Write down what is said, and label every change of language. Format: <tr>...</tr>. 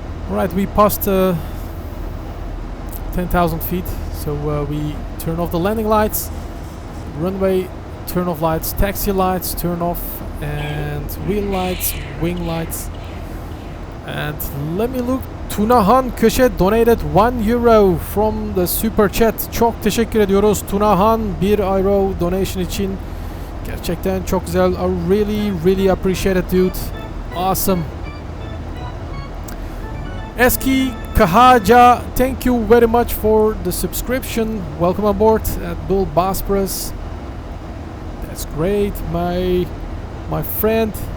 <en>Right, we passed 10,000 feet, so we turn off the landing lights, runway, turn off lights, taxi lights, turn off, and wheel lights, wing lights. And let me look. Tunahan Köşe donated €1 from the super chat.</en> <tr>Çok teşekkür ediyoruz Tunahan, €1 donation için. Gerçekten çok güzel.</tr> <en>I really appreciate it, dude. Awesome. Eski Kahaja, thank you very much for the subscription. Welcome aboard at Bull Bosporus. That's great, my friend.</en>